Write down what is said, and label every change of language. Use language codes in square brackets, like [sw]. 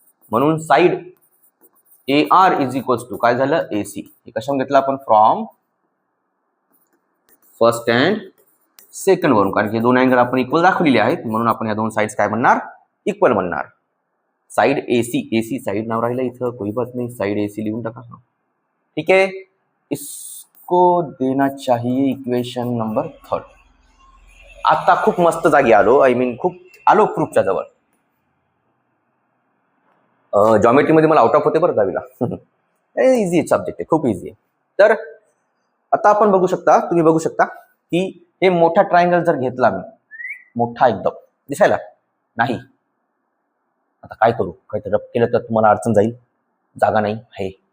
[mr] म्हणून side AR is equals to काय झालं AC. हे कशावर घेतलं आपण, फ्रॉम फर्स्ट अँड सेकंड वरून, कारण की दोन अँगल आपण इक्वल दाखवलेले आहेत, म्हणून आपण या दोन साइड्स काय म्हणणार, इक्वल म्हणणार. साइड AC साइड नाव राहिलं इथं, [hi] कोई बात नहीं, [mr] साइड AC लिहून टाका. [hi] ठीक है, इसको देना चाहिए इक्वेशन नंबर 3. [mr] आता खूप मस्त जागी आलो, खूप आलो प्रूफच्या जवळ. जॉमेट्री मध्ये मला आउट ऑफ होते बरं दहावीला. इझी सब्जेक्ट आहे, खूप इझी आहे. तर आता आपण बघू शकता, तुम्ही बघू शकता की हे मोठा ट्रायंगल जर घेतला मी, मोठा एकदम दिसायला नाही, आता काय करू, काहीतरी रब केलं तर तुम्हाला अडचण जाईल, जागा नाही आहे.